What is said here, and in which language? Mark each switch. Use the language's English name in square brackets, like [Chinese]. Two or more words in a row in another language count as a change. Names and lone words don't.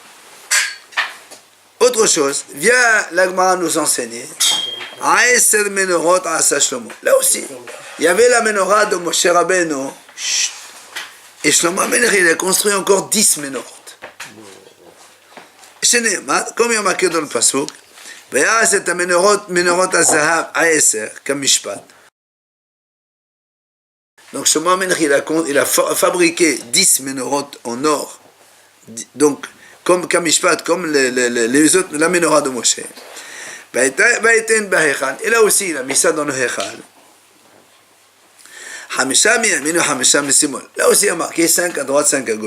[French] Autre chose, vient l'Agmara nous enseigner. [Hebrew] עשר מנורות עשה שלמה. [French] Là aussi, il y avait la menorah de Moshe Rabbeinu. Et Shlomo Amelech, il a construit encore 10 menorot. Comme il y a marqué dans le Pasuk, [Hebrew] ויעש את מנורות הזהב העשר כמשפט. [French] Donc Shlomo Amelech, il a fabriqué 10 menorot en or. Donc, comme Kamishpat, comme les autres, la menorah de Moshe. Et là aussi, il a mis ça dans le Hechal. Là aussi, il a marqué 5 à droite, 5 à gauche.